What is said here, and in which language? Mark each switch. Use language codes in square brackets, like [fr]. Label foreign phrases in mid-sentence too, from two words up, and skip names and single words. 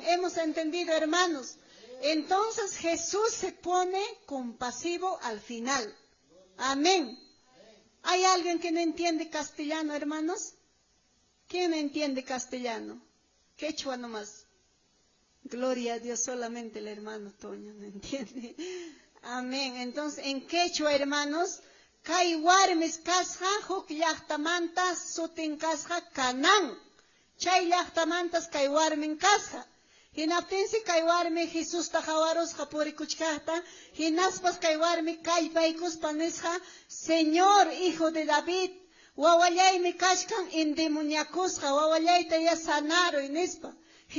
[es] ¿Hemos entendido, hermanos? Entonces Jesús se pone compasivo al final. Amén. ¿Hay alguien que no entiende castellano, hermanos? ¿Quién entiende castellano? Quechua nomás. Gloria a Dios, solamente el hermano Toño no entiende. Amén. Entonces, en quechua, hermanos, [qu] kay warmis kasqa huk llaqtamantas sutin kasqa Canaán. Chay llaqtamantas kay warmin kasqa. Hinaptinsi kay warmi Jesús tajawarusqa purikuchkaqta, hinaspas kay warmi kallpaykuspa nisqa, [es] Señor, hijo de David, [qu] wawallaymi kashkan endemoniakusqa, wawallayta ya sanaruy nispa.